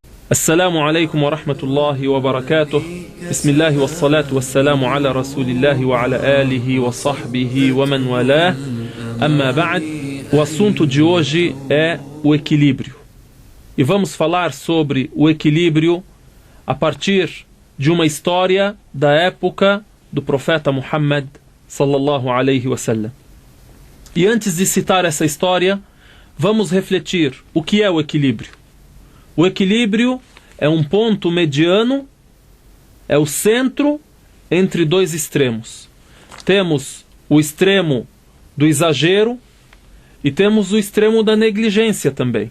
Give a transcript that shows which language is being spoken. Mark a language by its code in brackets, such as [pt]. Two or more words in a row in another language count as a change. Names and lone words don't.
[ar] السلام عليكم ورحمة الله وبركاته بسم الله والصلاة والسلام على رسول الله وعلى آله وصحبه ومن والاه أما بعد. [pt] O assunto de hoje é o equilíbrio. E vamos falar sobre o equilíbrio a partir de uma história da época do profeta Muhammad [ar] صلى الله عليه وسلم. [pt] E antes de citar essa história, vamos refletir o que é o equilíbrio. O equilíbrio é um ponto mediano, é o centro entre dois extremos. Temos o extremo do exagero e temos o extremo da negligência também.